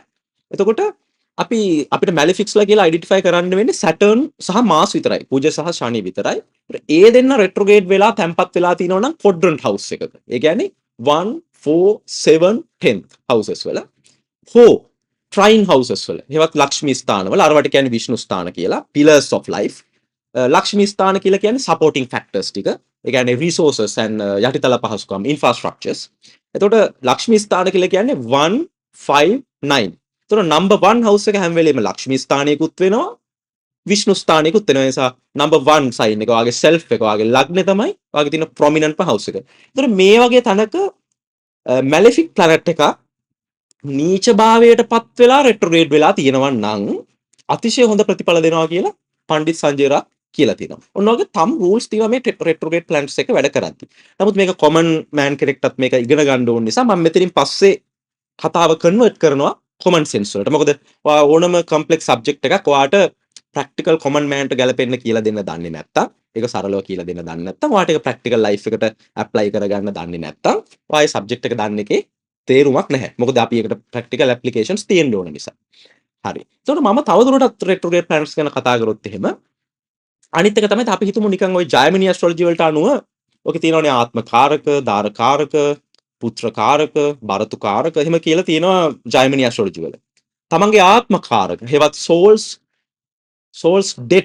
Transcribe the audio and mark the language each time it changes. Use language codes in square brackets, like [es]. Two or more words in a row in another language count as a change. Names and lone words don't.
[si] එතකොට අපිට මැලිෆික්ස්ලා කියලා අයිඩෙන්ටිෆයි කරන්න වෙන්නේ සැටර්න් සහ මාස් විතරයි. කුජ සහ ශනි විතරයි. ඒ දෙන්න රෙට්‍රෝග්‍රේඩ් වෙලා තැම්පත් වෙලා තියෙනවා නම් [en] quadrant house [si] එකක. ඒ කියන්නේ [en] 1 4 7 10th houses [si] වල හෝ [en] trine houses [si] වල. ඒවත් ලක්ෂ්මී ස්ථාන වල අරවට කියන්නේ විෂ්ණු ස්ථාන කියලා. [en] pillars of life. [si] ලක්ෂ්මී ස්ථාන කියලා කියන්නේ [en] supporting factors [si] ටික. ඒ කියන්නේ [en] resources and [si] යටිතල පහසුකම් infrastructures. එතකොට ලක්ෂ්මී ස්ථාන කියලා කියන්නේ 1 5 9. එතකොට number 1 house එක හැම වෙලේම ලක්ෂ්මී ස්ථානයකුත් වෙනවා. විෂ්ණු ස්ථානයකුත් වෙනවා. ඒ නිසා number 1 sign එක වාගේ self එක වාගේ ලග්නේ තමයි වාගේ තියෙන [en] prominent house [si] එක. එතකොට මේ වගේ තැනක [en] malefic planet [si] එකක් නීච භාවයට පත් වෙලා රෙට්‍රෝග්‍රේඩ් වෙලා තියෙනවා නම් අතිශය හොඳ ප්‍රතිඵල දෙනවා කියලා පණ්ඩිත් සංජය රාජ් කියලා තියෙනවා. ඔන්න ඔයගේ [en] thumb rules [si] තියෙනවා මේ [en] retrograde planets [si] එක වැඩ කරද්දී. නමුත් මේක [en] common man [si] කෙනෙක්ටත් මේක ඉගෙන ගන්න ඕන නිසා මම මෙතනින් පස්සේ කතාව කන්වර්ට් කරනවා [en] common sense [si] වලට. මොකද ඔයා ඕනම [en] complex subject [si] එකක් ඔයාට [en] practical common man [si] ට ගැලපෙන්න කියලා දෙන්න දන්නේ නැත්තම් ඒක සරලව කියලා දෙන්න දන්නේ නැත්තම් ඔයාට ඒක [en] practical life [si] එකට apply කරගන්න දන්නේ නැත්තම් ඔයා subject එක දන්න එකේ තේරුමක් නැහැ. මොකද අපි ඒකට [en] practical applications [si] තියෙන්න ඕන නිසා. හරි. ඒතකොට මම තවදුරටත් [en] retrograde planets [si] ගැන කතා කරොත් එහෙම අනිත් එක තමයි අපි හිතමු නිකන් ওই [en] Gemini astrology [si] වලට අනුව ඔකේ තියෙනවනේ ආත්මකාරක, දාරකාරක, පුත්‍රකාරක, භරතුකාරක එහෙම කියලා තියෙනවා [en] Gemini astrology [si] වල. තමන්ගේ ආත්මකාරක, හේවත් [en] souls debt.